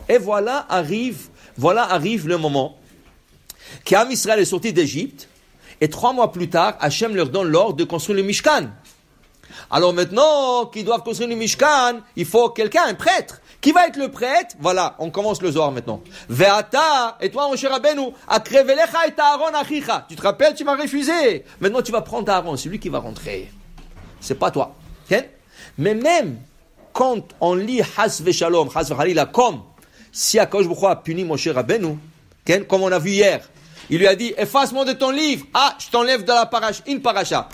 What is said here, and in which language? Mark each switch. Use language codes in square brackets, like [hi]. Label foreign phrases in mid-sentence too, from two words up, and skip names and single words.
[fr] Et voilà arrive le moment qu'Am Israël est sorti d'Égypte. Et 3 mois plus tard, Hachem leur donne l'ordre de construire le Mishkan. Alors maintenant qu'ils doivent construire le Mishkan, il faut quelqu'un, un prêtre. Qui va être le prêtre? Voilà, on commence le Zohar maintenant. Ve'ata, et toi, [he] משה רבינו הקרב אליך את אהרן אחיך. [fr] Tu te rappelles, tu m'as refusé. Maintenant, tu vas prendre Aaron, c'est lui qui va rentrer. C'est pas toi. Okay? Mais même quand on lit [he] חס ושלום חס וחלילה, [fr] comme si [he] הקדוש ברוך הוא [fr] a puni Moshe Rabbeinu, okay? Comme on a vu hier, il lui a dit, efface-moi de ton livre. Ah, je t'enlève de la une paracha.